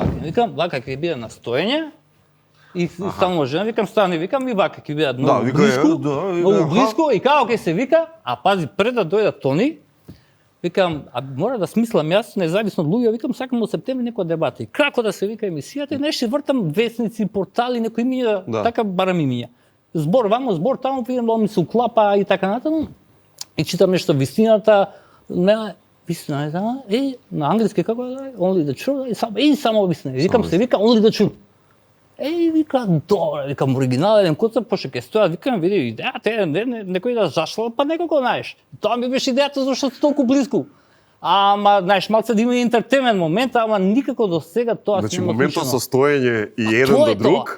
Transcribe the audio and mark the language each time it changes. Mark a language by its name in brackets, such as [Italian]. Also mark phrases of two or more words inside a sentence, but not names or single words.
[Macedonian] Викам, вака ќе биде на стоење, и станува жена, викам, стани, викам, и вака ќе биде многу близко, и како ќе се вика, а пази, пред да дојдат тони, викам, мора да смислам јас, независно од луѓе, викам, сакам во септември некоја дебата. И како да се вика емисијата, и нешто вртам весници, портали, некои имиња, така барам имиња. Збор вамо, збор таму, видам да ми се уклапа и така натаму. И читам нешто вистината, вистина е таа, на англиски како е, [English] only the truth, [Macedonian] само вистина. Викам се вика [English] only the truth. [Macedonian] Вика, добре, викам оригинален концепт, пошто ќе стојат, викам, види, идејата е некој да зашлал, па некако, знаеш. Тоа ми беше идејата зашто си толку близко. Ама, знаеш, малце да има интертеймент момент, ама никако до сега тоа се нема моментот со стоење и еден до друг.